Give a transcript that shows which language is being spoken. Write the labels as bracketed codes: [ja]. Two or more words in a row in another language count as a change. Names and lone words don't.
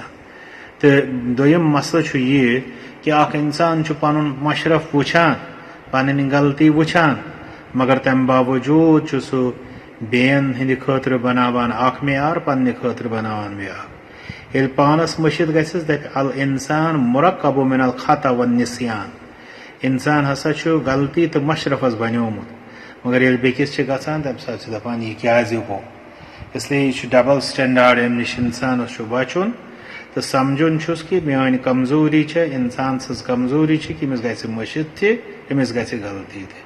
[ks] تہٕ دوٚیِم مسلہٕ چھُ یہِ کہ اکھ انسان چھُ پنُن مشرف وٕچھان پنٕنۍ غلطی وٕچھان مگر تمہِ باوجوٗد چھُ سُہ بیٚین ہٕنٛدِ خٲطرٕ بناوان اکھ معیار پننہِ خٲطرٕ بناوان بیٛاکھ. ییٚلہِ پانس مٔشِد گژھٮ۪س دپہِ [ar] الانسان مرکب من الخطأ والنسیان. [ks] انسان ہسا چھُ غلطی تہٕ مشرفس بنیومُت مگر ییٚلہِ بیٚکِس چھِ گژھان تمہِ ساتہٕ چھِ دپان یہِ کیٛازِ گوٚو. اسلیے یہِ چھُ [en] double standard [ks] امہِ نِش انسانس چھُ بچُن تہٕ سمجھُن چھُس کہ میٲنۍ کمزوری چھےٚ انسان سٕنٛز کمزوری چھِ کہ أمِس گژھِ مٔشِد تہِ أمِس گژھِ غلطی تہِ.